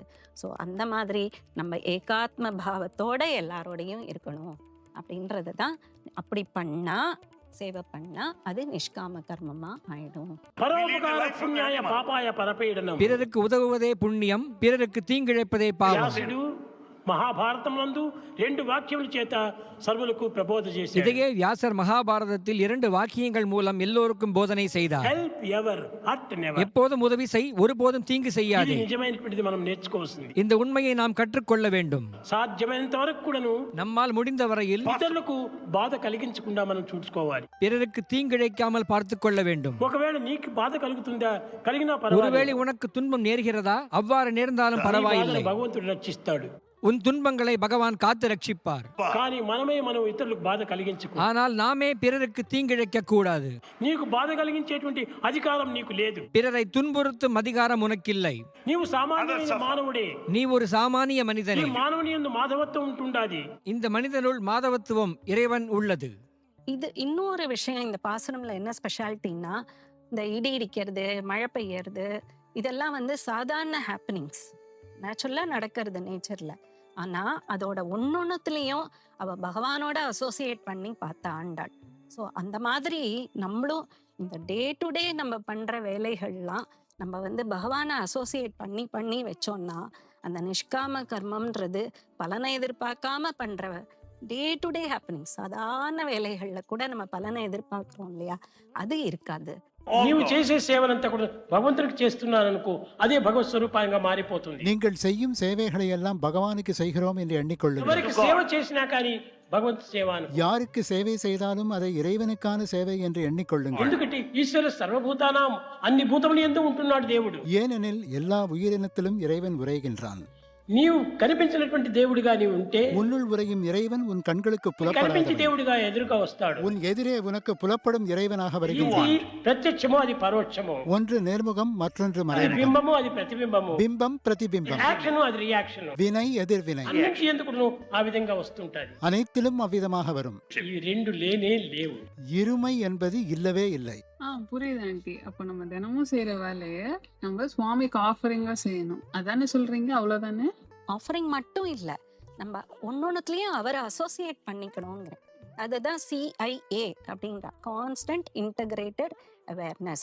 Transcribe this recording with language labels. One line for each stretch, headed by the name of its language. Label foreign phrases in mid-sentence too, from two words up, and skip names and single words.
Tamil: ஸோ அந்த மாதிரி நம்ம ஏகாத்ம பாவத்தோட எல்லாரோடையும் இருக்கணும் அப்படின்றது தான். அப்படி பண்ணால், சேவை பண்ணா அது நிஷ்காம கர்மமா ஆயிடும்.
Sanskrit: परोपकार पुण्याय पापाय परपीडनम्.
Tamil: பிறருக்கு உதவுவதே புண்ணியம், பிறருக்கு தீங்கிழைப்பதே பாவம்.
Telugu: మహాభారతం నందు 2 వాక్యముల చేత సర్వులకు ప్రబోధ చేశాడు.
Tamil: இதையே வியாசர் மகாபாரதத்தில் 2 வாக்கியங்கள் மூலம் எல்லோருக்கும் போதனை செய்தார்.
English: Help ever hurt never.
Tamil: எப்போதும் உதவி செய், ஒருபோதும் தீங்கு செய்யாதே.
Telugu: ఇది నిజమైనటువంటిది మనం నేర్చుకోవాల్సింది.
Tamil: இந்த உண்மையை நாம் கற்றுக்கொள்ள வேண்டும்.
Telugu: సాధ్యమైనంత వరకు కూడాను
Tamil: நம்மால் முடிந்த வரையில்
Telugu: ఇతరులకు బాధ కలిగించకుండా మనం చూసుకోవాలి.
Tamil: பிறருக்கு தீங்கிழைக்காமல் பார்த்துக் கொள்ள வேண்டும்.
Telugu: ఒకవేళ నీకు బాధ కలుగుతుందా, కలిగినా పర్వాలేదు.
Tamil: ஒருவேளை உனக்கு துன்பம் நேர்கிறதா, அவ்வாறு நேர்ந்தாலும் பரவாயில்லை.
Telugu: భగవంతుడు రక్షిస్తాడు.
Tamil: உன் துன்பங்களை பகவான் காத்து ரட்சிப்பார்.
Telugu: కానీ మనమే మనం ఇతరులకు బాధ కలిగించకూడదు.
Tamil: ஆனால் நாமே பிறருக்கு தீங்கிழைக்க கூடாது.
Telugu: నీకు బాధ కలిగించేటువంటి అధికారం నీకు లేదు.
Tamil: பிறரை துன்புறுத்தும் அதிகாரம் உனக்கில்லை.
Telugu: నీవు సామాన్యమైన మానవుడే.
Tamil: நீ ஒரு சாமானிய
Telugu: ఈ
Tamil: மனிதனே.
Telugu: మానవుని యందు మాధవత్వం ఉంటుండాది.
Tamil: இந்த மனிதனுள் மாதவத்துவம் இறைவன் உள்ளது. இது இன்னொரு விஷயம், இந்த பாசனம்ல என்ன ஸ்பெஷாலிட்டின்னா, இந்த இடி இடிக்கிறது, மழை பெய்யறது, இதெல்லாம் சாதாரண ஹாப்பனிங்ஸ், நேச்சுரலா நடக்கிறது நேச்சர்ல. ஆனா அதோட ஒன்னொன்னுலயும் அவ பகவானோட அசோசியேட் பண்ணி பார்த்தா ஆண்டாள். ஸோ அந்த மாதிரி நம்மளும் இந்த
English: day to day
Tamil: நம்ம பண்ற வேலைகள்லாம் நம்ம பகவானை அசோசியேட் பண்ணி பண்ணி வச்சோம்னா, அந்த நிஷ்காம கர்மம்ன்றது பலனை எதிர்பார்க்காம பண்ற
English: day to day happening,
Tamil: சாதாரண வேலைகள்ல கூட நம்ம பலனை எதிர்பார்க்கிறோம் இல்லையா, அது இருக்காது.
Telugu: నీవు చేసే సేవనంతా కూడా భగవంతుడికి చేస్తున్నారనుకో, అదే భగవత్ స్వరూపంగా మారిపోతుంది.
Tamil: நீங்கள் செய்யும் சேவைகளை எல்லாம் பகவானுக்கு செய்கிறோம் என்று எண்ணிக்கொள்ளுங்கள்.
Telugu: ఎవరికి సేవ చేసినా కానీ భగవంతు సేవ అను.
Tamil: யாருக்கு சேவை செய்தாலும் அதை இறைவனுக்கான சேவை என்று எண்ணிக்கொள்ளுங்கள்.
Telugu: ఎందుకంటే
Sanskrit: ईश्वर सर्वभूतानां,
Telugu: అన్ని భూతములు యందు ఉంటున్నాడు దేవుడు.
Tamil: ஏனெனில் எல்லா உயிரினத்திலும் இறைவன் உரைகின்றான்.
Telugu: నీవు కనిపించినటువంటి దేవుడిగా నీవు ఉంటే,
Tamil: உன்னுள் உரையும் இறைவன் உன் கண்களுக்கு
Telugu: కనిపించి
Tamil: புலப்படாதவன்.
Telugu: దేవుడిగా ఎదురుగా వస్తాడు.
Tamil: உன் எதிரே உனக்கு புலப்படும் இறைவனாக
Telugu: ఇది
Tamil: வருகின்றான்.
Telugu: ప్రత్యక్షము, అది పరోక్షము.
Tamil: ஒன்று நேர்முகம், மற்றொன்று
Telugu: అది
Tamil: மறைமுகம்.
Telugu: బింబము, అది ప్రతిబింబము.
Tamil: பிம்பம் பிரதிபிம்பம்,
Telugu: యాక్షన్, అది రియాక్షన్.
Tamil: வினை எதிர்வினை,
Telugu: అన్నిటి ఎందుకు ఆ విధంగా వస్తుంటది.
Tamil: அனைத்திலும் அவ்விதமாக வரும்.
Telugu: ఈ రెండు లేనే లేవు.
Tamil: இருமை என்பது இல்லவே இல்லை. புரியுது ஆண்டி. அப்போ நம்ம தினமும் செய்யற வேலைய நம்ம சுவாமிக்கு ஆஃபரிங்கா செய்யணும், அதானே சொல்றீங்க? அவ்வளவுதானே? ஆஃபரிங் மட்டும் இல்லை, நம்ம ஒன்னொன்னுலயும் அவரை அசோசியேட் பண்ணிக்கணுங்கிற, அதுதான் CIA அப்படிங்கிற
English: constant integrated awareness.